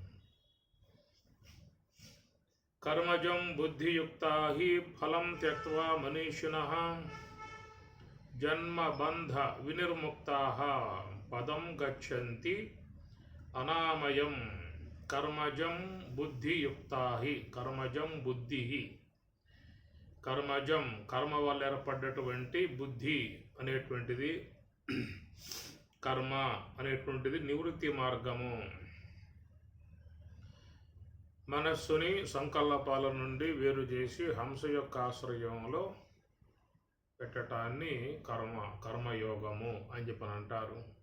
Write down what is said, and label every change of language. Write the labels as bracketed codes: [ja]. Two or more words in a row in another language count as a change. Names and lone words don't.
[sa] कर्मजं बुद्धियुक्ता हि फलं त्यक्त्वा मनीषिणः जन्मबन्ध विनिर्मुक्ताः पदं गच्छन्ति अनामयम्। कर्मजं बुद्धियुक्ता हि कर्मजं बुद्धि कर्मజం [te] కర్మ వల్ల ఏర్పడ్డటువంటి బుద్ధి అనేటువంటిది కర్మ అనేటువంటిది నివృత్తి మార్గము। మనస్సుని సంకల్పాల నుండి వేరు చేసి హంస యొక్క ఆశ్రయంలో పెట్టడాన్ని కర్మయోగము అని చెప్పని అంటారు।